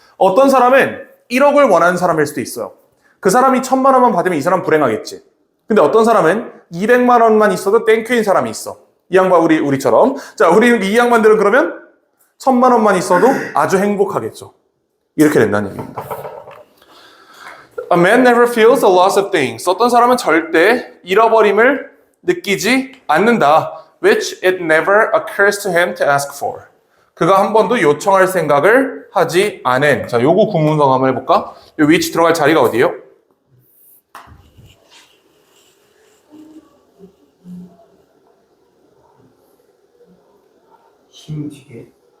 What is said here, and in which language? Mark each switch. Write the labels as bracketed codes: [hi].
[ko] 어떤 사람은 1억을 원하는 사람일 수도 있어요. 그 사람이 1,000만 원만 받으면 이 사람 불행하겠지. 근데 어떤 사람은 200만 원만 있어도 땡큐인 사람이 있어. 이 양반 우리처럼. 자, 우리 이 양반들은 그러면 1,000만 원만 있어도 아주 행복하겠죠. 이렇게 된다는 얘기입니다. [en] A man never feels the loss of things. [ko] 어떤 사람은 절대 잃어버림을 느끼지 않는다. [en] Which it never occurs to him to ask for. [ko] 그가 한 번도 요청할 생각을 하지 않은. 자, 요거 구문성 한번 해볼까? 요 which 들어갈 자리가 어디예요? 힘 뒤에.